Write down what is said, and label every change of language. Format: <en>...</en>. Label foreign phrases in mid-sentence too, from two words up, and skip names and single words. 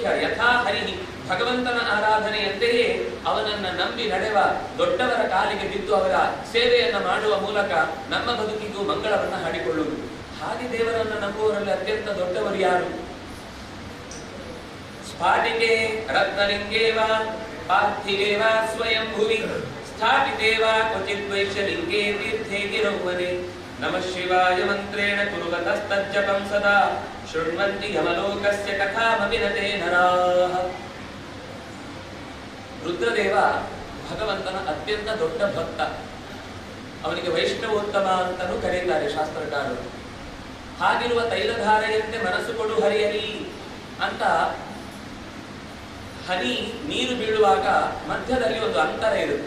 <sa>ಯಥಾ ಹರಿಹಿ,</sa> <kn>ಭಗವಂತನ ಆರಾಧನೆಯಂತೆಯೇ ಅವನನ್ನ ನಂಬಿ ನಡೆವ ದೊಡ್ಡವರ ಕಾಲಿಗೆ ಬಿದ್ದು ಅವರ ಸೇವೆಯನ್ನ ಮಾಡುವ ಮೂಲಕ ನಮ್ಮ ಬದುಕಿಗೂ ಮಂಗಳವನ್ನ ಹಾಡಿಕೊಳ್ಳುವುದು. ಹಾಗೆ ದೇವರನ್ನ ನಂಬುವವರಲ್ಲಿ ಅತ್ಯಂತ ದೊಡ್ಡವರು ಯಾರು?</kn> <sa>ಸ್ಫಾಟಿಕೆ ರತ್ನಲಿಂಗೇವ ಪಾರ್ಥಿವೇವ ಸ್ವಯಂ ಭುವಿ ಸ್ಥಾಪಿತೇವ ಕ್ವಚಿತ್ ವೈಶ್ಯಲಿಂಗೇ ತೀರ್ಥೇ ಗಿರೌವನೆ ನಮಃ ಶಿವಾಯ ಮಂತ್ರೇಣ ಕುರುವತಸ್ತಜ್ಜಪಂ ಸದಾ ಶೃಣ್ವಂತಿ ಯಮಲೋಕಸ್ಯ ಕಥಾಮಪಿ ನ ತೇ ನರಾಃ.</sa> <kn>ರುದ್ರದೇವ ಭಗವಂತನ ಅತ್ಯಂತ ದೊಡ್ಡ ಭಕ್ತ. ಅವನಿಗೆ ವೈಷ್ಣವೋತ್ತಮ ಅಂತಲೂ ಕರೆಯುತ್ತಾರೆ ಶಾಸ್ತ್ರಕಾರರು. ಹಾಗಿರುವ ತೈಲಧಾರೆಯಂತೆ ಮನಸ್ಸು ಕೊಡು ಹರಿಯಲಿ ಅಂತ ಹನಿ ನೀರು ಬೀಳುವಾಗ ಮಧ್ಯದಲ್ಲಿ ಒಂದು ಅಂತರ ಇರುತ್ತೆ.</kn>